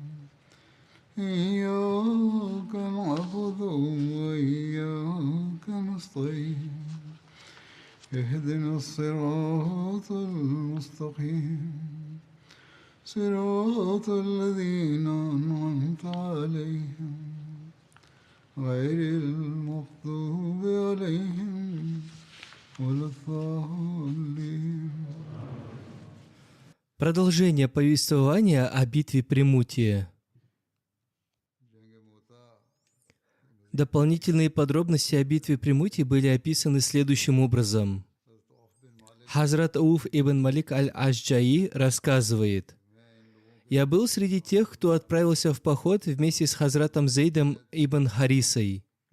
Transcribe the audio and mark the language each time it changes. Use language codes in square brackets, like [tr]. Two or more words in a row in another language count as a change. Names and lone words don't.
[ar] إياك نعبد وإياك نستعين اهدنا الصراط المستقيم صراط الذين أنعمت عليهم غير المغضوب عليهم ولا الضالين. [ru] Продолжение повествования о битве при Муте. Дополнительные подробности о битве при Муте были описаны следующим образом. Хазрат Ауф ибн Малик аль-Ашджаи рассказывает: «Я был среди тех, кто отправился в поход вместе с Хазратом Зейдом ибн Харисой.